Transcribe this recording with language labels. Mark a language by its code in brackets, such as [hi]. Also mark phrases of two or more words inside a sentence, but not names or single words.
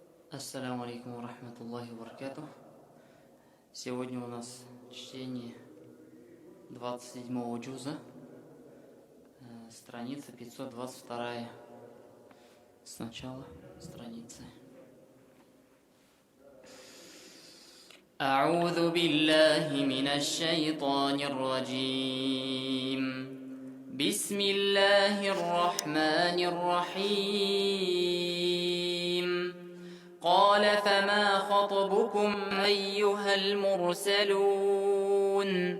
[ar] السلام عليكم ورحمة الله وبركاته. [ru] Сегодня у нас чтение 27-го джуза, страница 522. Сначала страницы. [ar] أعوذ بالله من الشيطان الرجيم. بسم الله الرحمن الرحيم. قال فما خطبكم أيها المرسلون؟